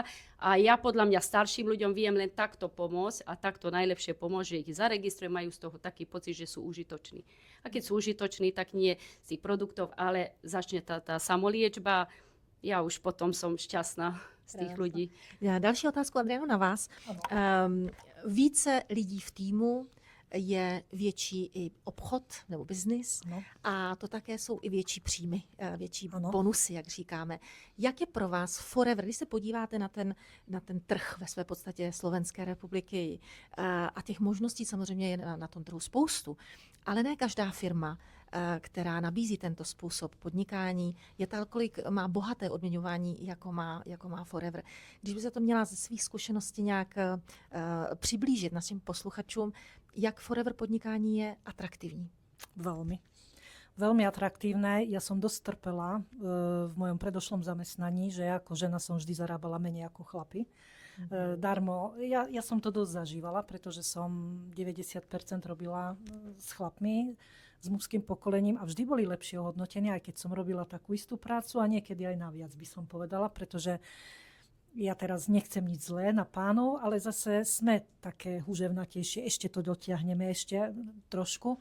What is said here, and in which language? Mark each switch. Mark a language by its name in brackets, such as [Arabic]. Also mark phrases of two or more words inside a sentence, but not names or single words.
[Slovak] A ja podľa mňa starším ľuďom viem len takto pomôcť a takto najlepšie pomôcť, že ich zaregistrujem, majú z toho taký pocit, že sú užitoční. A keď sú užitoční, tak nie z tých produktov, ale začne tá samoliečba. Ja už potom som šťastná z tých ľudí. [Czech] Další otázku, Adriano, na vás. Více lidí v týmu je větší i obchod nebo biznis a to také jsou i větší příjmy, větší bonusy, jak říkáme. Jak je pro vás Forever, když se podíváte na ten trh ve své podstatě Slovenské republiky a těch možností samozřejmě je na tom trhu spoustu, ale ne každá firma, která nabízí tento způsob podnikání, je tolik má bohaté odměňování, jako má Forever. Když by se to měla ze svých zkušeností nějak přiblížit našim posluchačům, jak Forever podnikání je atraktivní? [Slovak] Veľmi atraktívne. Ja som dosť trpela v mojom predošlom zamestnaní, že ja ako žena som vždy zarábala menej ako chlapi. Darmo. Ja som to dosť zažívala, pretože som 90% robila s chlapmi, s mužským pokolením a vždy boli lepšie ohodnotení, aj keď som robila takú istú prácu a niekedy aj naviac by som povedala, pretože ja teraz nechcem nič zlé na pánov, ale zase sme také huževnatejšie, ešte to dotiahneme ešte trošku.